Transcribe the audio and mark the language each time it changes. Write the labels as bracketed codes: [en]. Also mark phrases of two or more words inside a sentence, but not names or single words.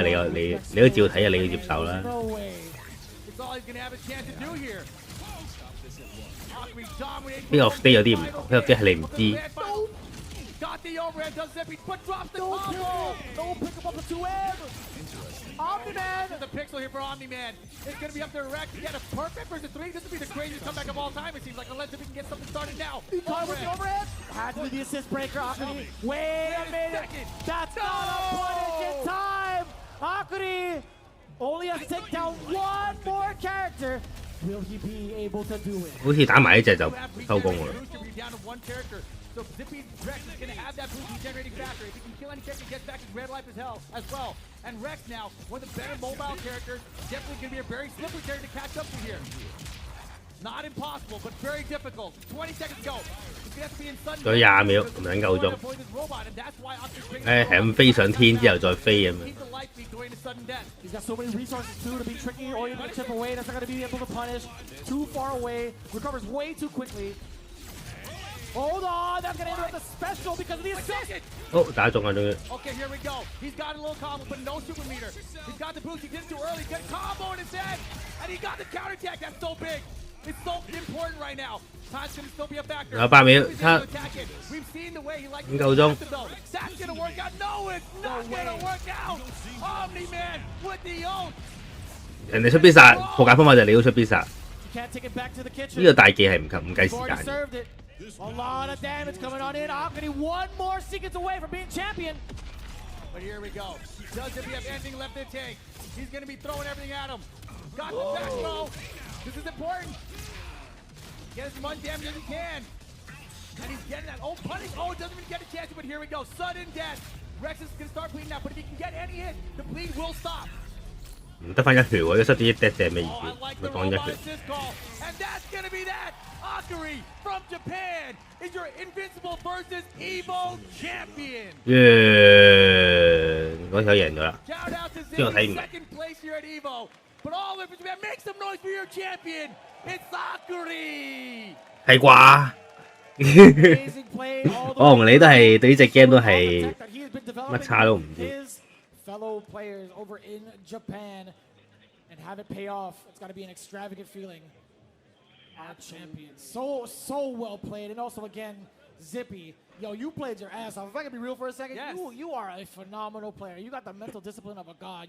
[yue] 你都照睇啊！你要接受啦。 [en] No way. It's all he's gonna have a chance to do here. Akri dominates. [yue] 呢個 stay 有啲唔同，呢個 stay 係你唔知。 [en] Got the overhead, does Zippy, but drops the No combo. pick. No pick him up a 2M. Omni-Man. The pixel here for Omni-Man. It's going to be up to Rex to get a perfect versus 3. This would be the craziest comeback of all time, it seems like, unless if we can get something started now. He caught him with the overhead. Had to be the assist breaker, Akuri. Wait a minute. That's not a punish in time. Akuri only has to take down one more character. Will he be able to do it? [yue] 好似打埋呢隻就收工喎。 [en] Down to one character. So Zippy Rex is going to have that boost regenerating faster. If he can kill any character, he gets back his red life as well. And Rex now, one of the better mobile characters, definitely going to be a very slippery character to catch up to here. Not impossible, but very difficult. 20 seconds go. He's gonna have to be in sudden [yue] 仲有20秒，唔撚夠鐘。係咁飛上天之後再飛咁樣。 [en] He's got so many resources too to be tricky or even to chip away. That's not going to be able to punish. Too far away. Recovers way too quickly. Hold on. That's going to interrupt the special because of the assist. [yue] 好，打中啊，終於。 [en] Okay, here we go. He's got a little combo, but no super meter. He's got the boost. He did it too early. Good combo in his head. And he got the counter attack. That's so big. It's so important right now. Time's going to still be a factor. [yue] 有8秒， [en] We've seen the way he likes 5 [yue] 夠鐘。 [en] That's going to work out. No, it's not going to work out. Omni-Man with the ult. [yue] 人哋出必殺，破解方法就係你都出必殺。 [en] Can't take it back to the kitchen. [yue] 呢個大技係唔計時 [en] Already [yue] 間嘅。 [en] served it. A lot of damage coming on in. Akari one more seconds away from being champion. But here we go. Doesn't he have anything left to take? He's going to be throwing everything at him. Got the back throw. This is important. Get as much damage as he can. And he's getting that. Oh, punish. Oh, doesn't even get a chance. But here we go. Sudden death. Rex is going to start bleeding out. But if he can get any hit, the bleed will stop. [yue] 唔得翻一血喎，一失啲一滴係咩意 [en] Oh, I [yue] 思？ [en] like [yue] 咪 [en] the [yue] 當一 [en] robot [yue] 血。 [en] assist call. And that's going to be that. Akari from Japan is your Invincible versus Evo champion. [yue] 嗰條贏咗啦。 [en] Shout out to [yue] 呢個睇 [en] Zippy, [yue] 唔明。 [en] second place here at Evo. But all of it, man, make some noise for your champion. It's Akari. [yue] 係啩？ [en] Amazing play all the [yue] 我同 [en] way [yue] 你都 [en] through. [yue] 係對呢隻 game 都係 [en] Tech that he has been developing [yue] 乜叉都唔 [en] with [yue] 知。 [en] his fellow players over in Japan and have it pay off. It's got to be an extravagant feeling. Our champion. So well played. And also, again, Zippy. Yo, you played your ass off. If I can be real for a second, Yes. you are a phenomenal player. You got the mental discipline of a god.